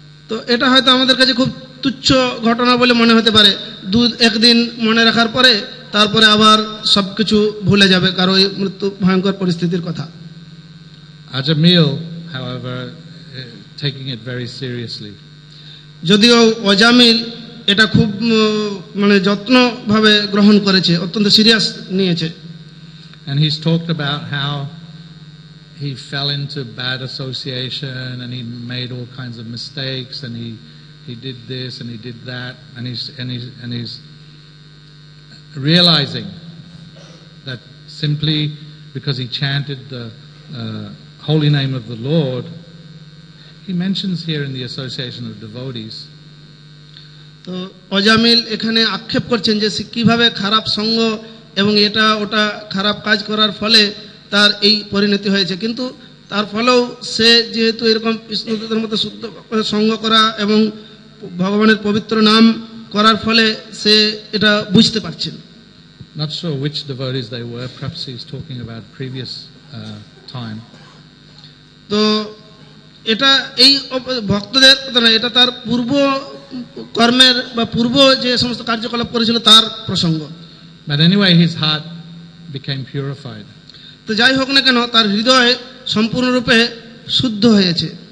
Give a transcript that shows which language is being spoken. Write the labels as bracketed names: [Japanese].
[Bangla] তো এটা হয়তো আমাদের কাছে খুব তুচ্ছ ঘটনা বলে মনে হতে পারে, একদিন মনে রাখার পরে তারপরে আবার সবকিছু ভুলে যাবে কারো এই মৃত্যু ভয়ঙ্কর পরিস্থিতির কথা। [English] Ajamil, however, taking it very seriously. [Bangla] যদিও অজামিল এটা খুব মানে যত্নভাবে গ্রহণ করেছে, অত্যন্ত সিরিয়াস নিয়েছে। [English] And he's talked about how he fell into bad association and he made all kinds of mistakes and he did this and he did that and he's realizing that simply because he chanted the holy name of the Lord, he mentions here in the association of devotees. [Bangla] তো অজামিল এখানে আক্ষেপ করছেন যে কিভাবে খারাপ সঙ্গ এবং এটা ওটা খারাপ কাজ করার ফলে তার এই পরিণতি হয়েছে, কিন্তু তার ফলেও সে যেহেতু এরকম বিষ্ণুদূতের মতো শুদ্ধ সঙ্গ করা এবং ভগবানের পবিত্র নাম করার ফলে সে এটা বুঝতে পারছেন। [English] Not sure which devotees they were, perhaps he's talking about previous time. [Bangla] তো এটা এই ভক্তদের কথা না, এটা তার পূর্ব কর্মের বা পূর্ব যে সমস্ত কার্যকলাপ করেছিল তার প্রসঙ্গ। [English] But anyway, his heart became purified. [Bangla] তো যাই হোক না কেন তার হৃদয় সম্পূর্ণরূপে শুদ্ধ হয়েছে।